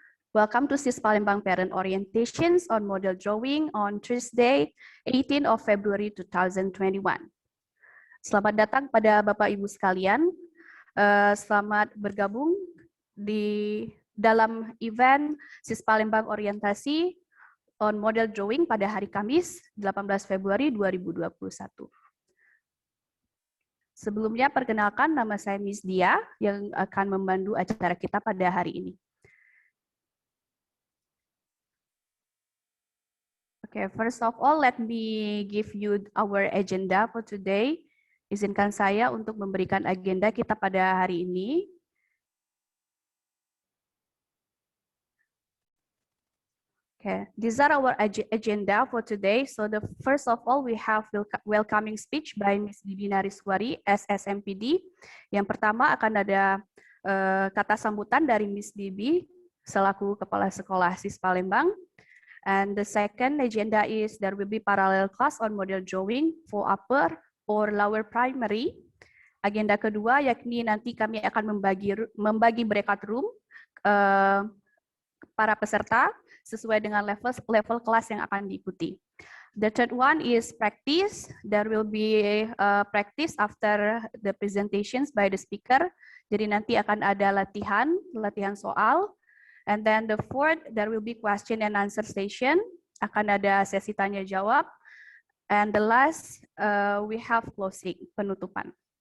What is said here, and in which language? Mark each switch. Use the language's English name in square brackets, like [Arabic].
[English] Welcome to SIS Palembang Parent Orientations on Model Drawing on Tuesday, 18 of February 2021. [Indonesian] Selamat datang pada Bapak Ibu sekalian. Selamat bergabung di dalam event SIS Palembang Orientasi on Model Drawing pada hari Kamis, 18 Februari 2021. Sebelumnya, perkenalkan nama saya Miss Dia yang akan memandu acara kita pada hari ini. [English] Okay, first of all, let me give you our agenda for today. [Indonesian] Izinkan saya untuk memberikan agenda kita pada hari ini. [English] Okay, these are our agenda for today. So the first of all, we have welcoming speech by Ms. Bibi Nariswari, SSMPD. [Indonesian] Yang pertama akan ada kata sambutan dari Ms. Bibi selaku Kepala Sekolah SIS Palembang. [English] And the second agenda is there will be parallel class on model drawing for upper or lower primary. [Indonesian] Agenda kedua yakni nanti kami akan membagi breakout room para peserta sesuai dengan level kelas yang akan diikuti. [English] The third one is practice. There will be practice after the presentations by the speaker. [Indonesian] Jadi nanti akan ada latihan soal. [English] And then the fourth, there will be question and answer session. [Indonesian] Akan ada sesi tanya jawab. [English] And the last, we have closing, penutupan.